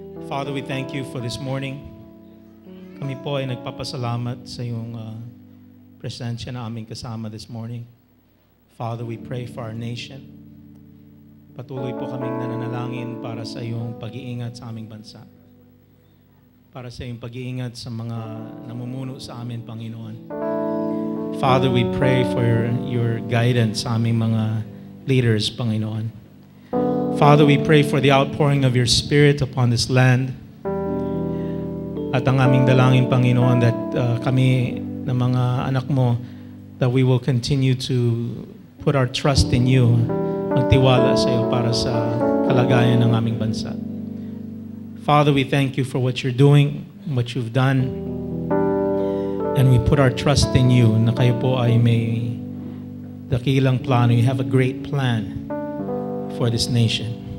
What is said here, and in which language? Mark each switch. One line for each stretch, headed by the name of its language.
English: Father, we thank you for this morning.
Filipino: Kami po ay nagpapasalamat sa iyong presensya na aming kasama
English: this morning. Father, we pray for our nation.
Filipino: Patuloy po kaming nananalangin para sa iyong pag-iingat sa aming bansa. Para sa iyong pag-iingat sa mga namumuno sa amin, Panginoon.
English: Father, we pray for your guidance
Filipino: sa aming mga
English: leaders, Panginoon. Father, we pray for the outpouring of your Spirit upon this land.
Filipino: At ang aming dalangin, Panginoon, that kami na mga anak mo,
English: that we will continue to put our trust in you,
Filipino: magtiwala sa iyo para sa kalagayan ng aming bansa.
English: Father, we thank you for what you're doing, what you've done, and we put our trust in you
Filipino: na kayo po ay may dakilang plano.
English: You have a great plan for this nation.